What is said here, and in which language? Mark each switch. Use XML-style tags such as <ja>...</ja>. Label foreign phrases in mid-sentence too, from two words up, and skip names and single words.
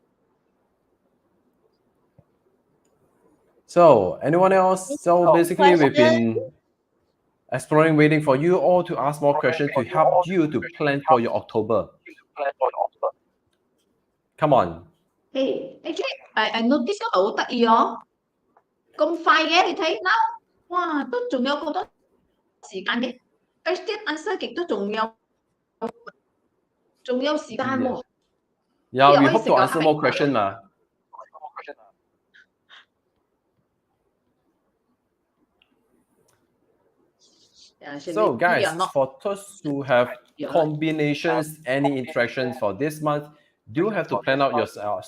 <en>So anyone else? So basically we've been exploring, waiting for you all to ask more questions to help you to plan for your October. Come on. Hey, actually, I noticed</en> <yue>個好得意哦，咁快嘅你睇 now，哇，都仲有好多時間嘅 ，</yue> <en>question answer</en> <yue>極都仲有時間喎。</yue> <en>Yeah, we hope to answer more questions, ma. So guys, for those who have combinations, any interactions for this month, do have to plan out yourself.</en>